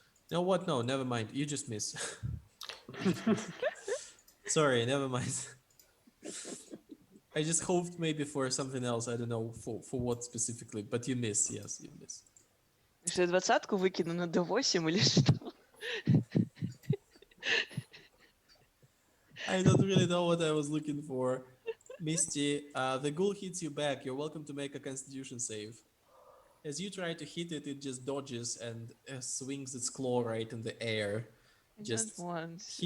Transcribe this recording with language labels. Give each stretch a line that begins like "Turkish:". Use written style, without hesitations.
English: No, what? No, never mind. You just miss. You just miss. Sorry, never mind. I just hoped maybe for something else. I don't know for what specifically, but you miss. Yes, you miss.
Russian: Что я двадцатку выкину на D8 или что?
English: I don't really know what I was looking for. Misty, the ghoul hits you back. You're welcome to make a Constitution save. As you try to hit it, it just dodges and swings its claw right in the air, I don't just want to.